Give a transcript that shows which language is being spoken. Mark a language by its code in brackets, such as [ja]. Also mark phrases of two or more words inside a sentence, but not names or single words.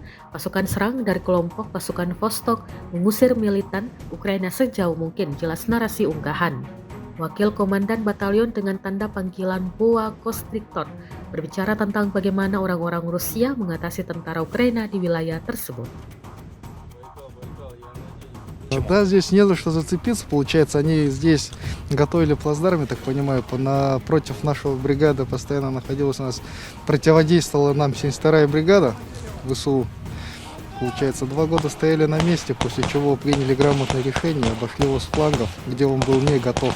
[id] Pasukan serang dari kelompok pasukan Vostok mengusir militan Ukraina sejauh mungkin, jelas narasi unggahan. Wakil Komandan Batalion dengan tanda panggilan Boa Kostriktor berbicara tentang bagaimana orang-orang Rusia mengatasi tentara Ukraina di wilayah tersebut. [ru] Да, здесь не за что зацепиться. Получается, они здесь готовили плацдарм, я так понимаю, против нашего бригады постоянно находилась у нас, противодействовала нам 72-я бригада ВСУ. Получается, 2 года стояли на месте, после чего приняли грамотное решение, обошли его с флангов, где он был не готов.